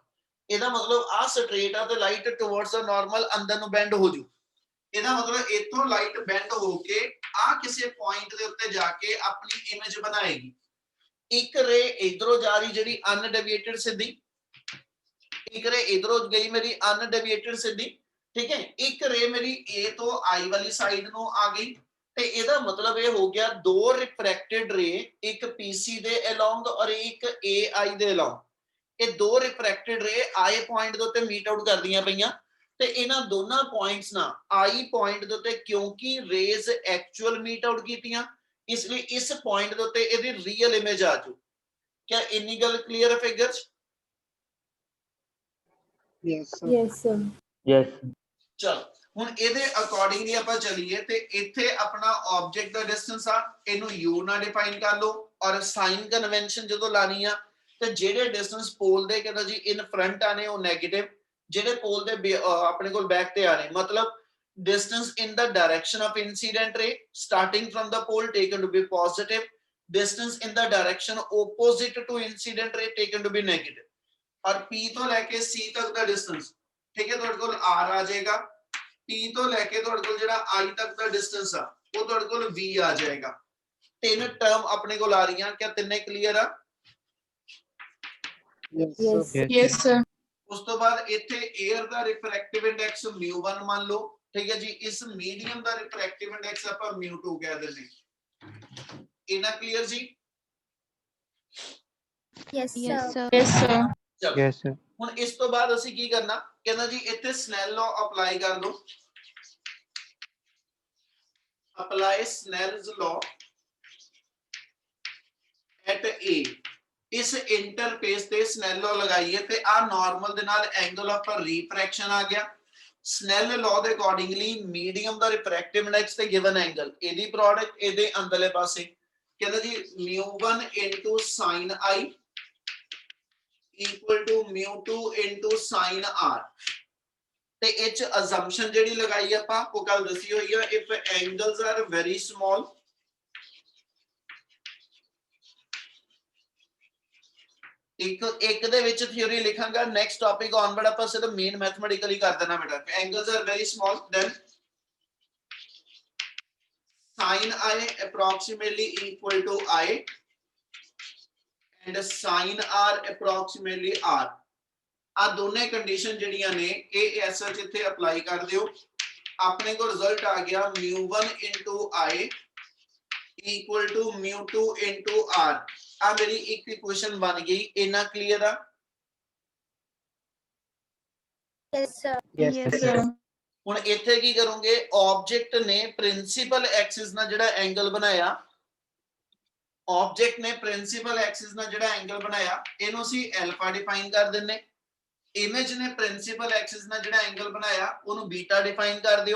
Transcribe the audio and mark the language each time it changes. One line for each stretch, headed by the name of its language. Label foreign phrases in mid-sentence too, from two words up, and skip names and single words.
Punjabi: ਇਹਦਾ ਮਤਲਬ ਆ ਸਟ੍ਰੇਟ ਆ ਤੇ
English: light towards the normal
Punjabi: ਅੰਦਰ ਨੂੰ ਬੈਂਡ ਹੋ ਜੂ, ਇਹਦਾ ਮਤਲਬ ਇਥੋਂ ਲਾਈਟ ਬੈਂਡ ਹੋ ਕੇ ਆ ਕਿਸੇ ਪੁਆਇੰਟ ਦੇ ਉੱਤੇ ਜਾ ਕੇ ਆਪਣੀ ਇਮੇਜ ਬਣਾਏਗੀ। ਇੱਕ ਰੇ ਇਧਰੋਂ ਜਾ ਰਹੀ ਜਿਹੜੀ ਅਨਡੇਵੀਏਟਡ ਸਿੱਧੀ, ਇੱਕ ਰੇ ਇਧਰੋਂ ਗਈ ਮੇਰੀ ਅਨਡੇਵੀਏਟਡ ਸਿੱਧੀ,
Hindi: ठीक है, एक रे मेरी A
Punjabi: ਤੋ I ਵਾਲੀ ਸਾਈਡ ਨੂੰ ਆ ਗਈ, ਤੇ ਇਹਦਾ मतलब ਇਹ ਹੋ ਗਿਆ ਦੋ
English: refracted ray,
Punjabi: ਇੱਕ PC ਦੇ ਅਲੋਂਗ ਔਰ ਇੱਕ AI ਦੇ ਅਲੋਂਗ, ਇਹ ਦੋ
English: refracted ray
Punjabi: I ਪੁਆਇੰਟ ਦੇ ਉੱਤੇ
English: meet out
Punjabi: ਕਰਦੀਆਂ ਪਈਆਂ, ਤੇ ਇਹਨਾਂ ਦੋਨਾਂ ਪੁਆਇੰਟਸ ਨਾਲ I ਪੁਆਇੰਟ ਦੇ ਉੱਤੇ ਕਿਉਂਕਿ
English: rays actual meet out
Punjabi: ਕੀਤੀਆਂ, ਇਸ ਲਈ ਇਸ ਪੁਆਇੰਟ ਦੇ ਉੱਤੇ ਇਹਦੀ
English: real image
Punjabi: ਆ ਜੂ। क्या ਇੰਨੀ ਗੱਲ ਕਲੀਅਰ ਹੈ ਫਿਗਰਸ?
English: Yes, sir. Yes, sir. Yes.
Punjabi: ਚਲ ਹੁਣ ਇਹਦੇ ਅਕੋਰਡਿੰਗਲੀ ਆਪਾਂ ਚੱਲੀਏ, ਤੇ ਇੱਥੇ ਆਪਣਾ ਆਬਜੈਕਟ ਦਾ ਡਿਸਟੈਂਸ ਆ, ਇਹਨੂੰ u ਨਾਲ ਡਿਫਾਈਨ ਕਰ ਲਓ, ਔਰ
English: sign convention
Punjabi: ਜਦੋਂ ਲਾਣੀ ਆ, ਤੇ ਜਿਹੜੇ ਡਿਸਟੈਂਸ ਪੋਲ ਦੇ ਕਹਿੰਦਾ ਜੀ
English: in front
Punjabi: ਆਨੇ ਉਹ ਨੈਗੇਟਿਵ, ਜਿਹੜੇ ਪੋਲ ਦੇ ਆਪਣੇ ਕੋਲ ਬੈਕ ਤੇ ਆਣੇ, ਮਤਲਬ
English: distance in the direction of incident ray starting from the pole taken to be positive, distance in the direction opposite to incident ray taken to be negative,
Punjabi: और P ਤੋਂ ਲੈ ਕੇ C ਤੱਕ ਦਾ ਡਿਸਟੈਂਸ,
Hindi: ठीक है,
Punjabi: ਤੁਹਾਡੇ ਕੋਲ R ਆ ਜਾਏਗਾ, P ਤੋਂ ਲੈ ਕੇ ਤੁਹਾਡੇ ਕੋਲ ਜਿਹੜਾ I ਤੱਕ ਦਾ ਡਿਸਟੈਂਸ ਆ ਉਹ ਤੁਹਾਡੇ ਕੋਲ V ਆ ਜਾਏਗਾ। ਤਿੰਨ ਟਰਮ ਆਪਣੇ ਕੋਲ ਆ ਰਹੀਆਂ, ਕਿਆ ਤਿੰਨੇ ਕਲੀਅਰ ਆ?
English: Yes, Yes. sir. Yes, sir.
Punjabi: ਉਸ ਤੋਂ ਬਾਅਦ ਇੱਥੇ 에ਅਰ ਦਾ
English: refractive index
Punjabi: μ1 ਮੰਨ ਲਓ, ਠੀਕ ਹੈ ਜੀ, ਇਸ ਮੀਡੀਅਮ ਦਾ
English: refractive index
Punjabi: ਆਪਾਂ μ2 ਕਹਿ ਦਿੰਦੇ, ਇਹਨਾਂ ਕਲੀਅਰ ਜੀ?
English: Yes, Yes, sir. sir. Yes, sir.
Punjabi: ਚਲੋ
English: Yes, sir.
Punjabi: ਹੁਣ ਇਸ ਤੋਂ ਬਾਅਦ ਅਸੀਂ ਕੀ ਕਰਨਾ, ਕਹਿੰਦਾ ਜੀ ਇੱਥੇ
English: Snell law apply
Punjabi: ਕਰ ਲਓ,
English: apply Snell's law at A,
Punjabi: ਇਸ ਇੰਟਰਫੇਸ ਤੇ
English: Snell law
Punjabi: ਲਗਾਈਏ, ਤੇ ਆ ਨਾਰਮਲ ਦੇ ਨਾਲ
English: angle of refraction
Punjabi: ਆ ਗਿਆ।
English: Snell law
Punjabi: ਦੇ ਅਕੋਰਡਿੰਗਲੀ ਮੀਡੀਅਮ ਦਾ
English: refractive index
Punjabi: ਤੇ
English: given angle,
Punjabi: ਇਹਦੀ ਪ੍ਰੋਡਕਟ ਇਹਦੇ ਅੰਦਰਲੇ ਪਾਸੇ, ਕਹਿੰਦਾ ਜੀ
English: μ1 into sin I equal to μ2 into sin R,
Punjabi: ਤੇ ਇਹ ਚ ਅਜ਼ੰਪਸ਼ਨ ਜਿਹੜੀ ਲਗਾਈ ਆਪਾਂ ਉਹ ਕੱਲ ਦੱਸੀ ਹੋਈ ਹੈ,
English: if angles are very small,
Punjabi: ਇੱਕ ਦੇ ਵਿੱਚ ਥਿਉਰੀ ਲਿਖਾਂਗਾ,
English: next topic onward
Punjabi: ਆਪਾਂ ਸਿਰਫ ਮੇਨ ਮੈਥਮੈਟਿਕਲੀ ਕਰ ਦੇਣਾ ਬੇਟਾ,
English: angles are very small, then sin I approximately equal to I and sin R approximately R,
Punjabi: ਆ ਦੋਨੇ ਕੰਡੀਸ਼ਨ ਜਿਹੜੀਆਂ ਨੇ ਇਹ ਐਸਾ ਜਿੱਥੇ ਅਪਲਾਈ ਕਰ ਦਿਓ, ਆਪਣੇ ਕੋਲ ਰਿਜ਼ਲਟ ਆ ਗਿਆ μ1 into I equal to μ2 into R, ਆ ਮੇਰੀ ਇੱਕ ਇਕੁਏਸ਼ਨ ਬਣ ਗਈ, ਇਹਨਾਂ ਕਲੀਅਰ ਆ?
English: Yes, sir. Yes, Yes, sir. sir.
Punjabi: ਹੁਣ ਇੱਥੇ ਕੀ ਕਰੋਗੇ, ਆਬਜੈਕਟ ਨੇ
English: principal axis
Punjabi: ਨਾਲ ਜਿਹੜਾ ਐਂਗਲ ਬਣਾਇਆ, ਆਬਜੈਕਟ ਨੇ
English: principal axis
Punjabi: ਨਾਲ ਜਿਹੜਾ ਐਂਗਲ ਬਣਾਇਆ ਇਹਨੂੰ ਅਸੀਂ ਐਲਫਾ ਡਿਫਾਈਨ ਕਰ ਦਿੰਨੇ। ਇਮੇਜ ਨੇ
English: principal axis
Punjabi: ਨਾਲ ਜਿਹੜਾ ਐਂਗਲ ਬਣਾਇਆ ਉਹਨੂੰ ਬੀਟਾ ਡਿਫਾਈਨ ਕਰ ਦਿਓ।